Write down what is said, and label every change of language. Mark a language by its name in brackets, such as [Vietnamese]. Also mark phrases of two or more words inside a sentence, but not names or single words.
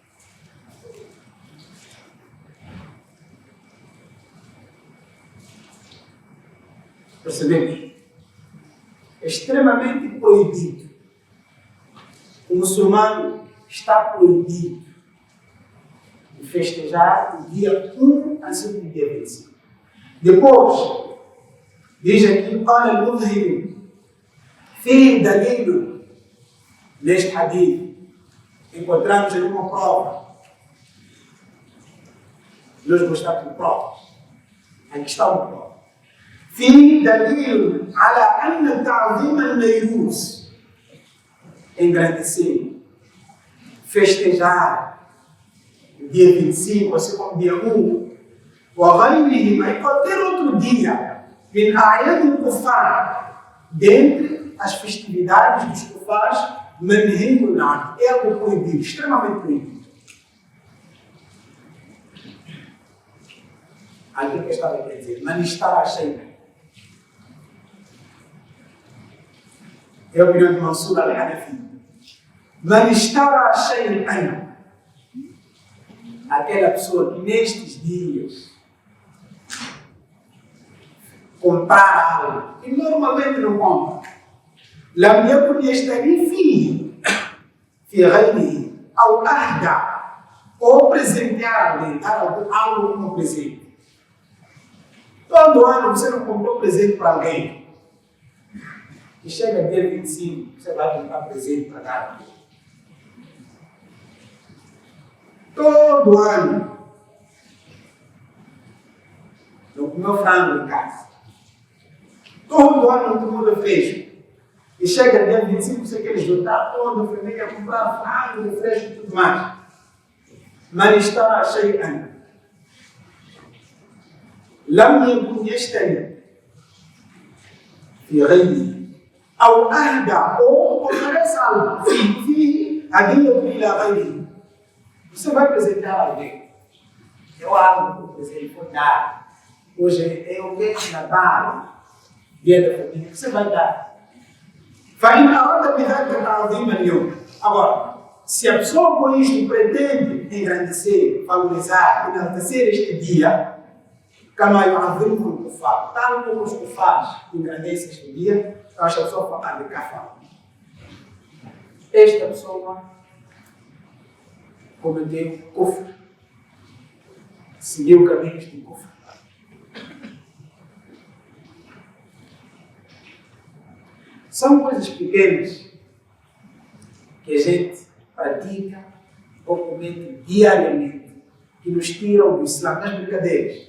[Portuguese] Percebemos? É extremamente proibido. O muçulmano está proibido de festejar o dia 1 assim como o dia 25. Depois, diz aqui, [Arabic] قال المظهر فيه دليل. [Portuguese] Neste hadith, encontramos ali uma prova. Nós gostamos de provas. Aqui está uma prova. [Arabic] فيه دليل على أن تعظيم النيروز, [Portuguese] engrandecer, festejar o dia 25, assim como o dia 1, وغيرهما, e qualquer outro dia, [Arabic] من أعياد الكفار, [Portuguese] dentre as festividades dos kufars, [Arabic] منهي عنه, [Portuguese] é algo proibido, extremamente proibido. Aqui que eu estava a dizer, [Arabic] من اشترى شيئا. [Portuguese] É a opinião de Mansur al-Hanafi. [Arabic] من اشترى شيئا, [Portuguese] aquela pessoa que nestes dias comprar algo que normalmente não compra, [Arabic] لم يكن يشتري فيه في غيره أو أهدى, [Portuguese] ou presentear alguém, dar algo como presente. Todo ano você não comprou presente para alguém. E chega dia 25, você vai comprar presente para dar. Todo ano não comeu frango em casa. Todo ano não tomou refresco. E chega dia 25, você quer juntar toda a família, comprar frango, refresco e tudo mais. [Arabic] من اشترى شيئا لم يكن يشتري في غيره أو أهدى أو [Portuguese] oferece algo [Arabic] فيه هدية إلى غيره. [Portuguese] Você vai presentear alguém. Eu algo que eu vou dar. Hoje é o mês de Natal, dia da família. Você vai dar. [Arabic] فإن أراد بذلك تعظيم اليوم. [Portuguese] Agora, se a pessoa com isto pretende engrandecer, valorizar, enaltecer este dia, [Arabic] كما يعظمه الكفار, [Portuguese] tal como os kufars engrandecem este dia, eu acho que a pessoa fala de kafar. Esta pessoa cometeu kufr, seguiu caminhos de kufr. São coisas pequenas que a gente pratica ou comete diariamente, que nos tiram do Islã, das brincadeiras.